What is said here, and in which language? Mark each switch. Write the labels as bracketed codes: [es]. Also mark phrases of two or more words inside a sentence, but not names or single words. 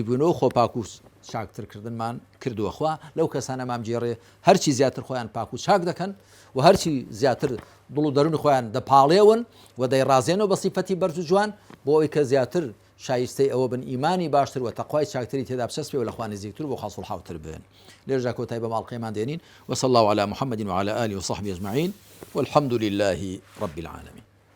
[ckb] بوونەوە خۆ پاک و چاکترکردنمان کردووە خوا لەو کەسانە مام جێڕێ هەرچی زیاتر خۆیان پاک و چاک دەکەن و هەرچی زیاتر دڵ و دەروونی خۆیان دەپاڵێون و دەیڕازێنەوە بە صیفەتی بەرز و جوان بۆ ئەوەی کە زیاتر شایستەی ئەوە بن ئیمانی باشتر و تەقوای چاکتری تێدا بچەسپێ و لە خوا نزیکتر بۆ خوا سوڵحاوتر بن لێرجا کۆتایی بە ماڵقەیەمان دێنین [ar] وصلى الله على محمد وعلى آله وصحبه أجمعين والحمد لله رب العالمين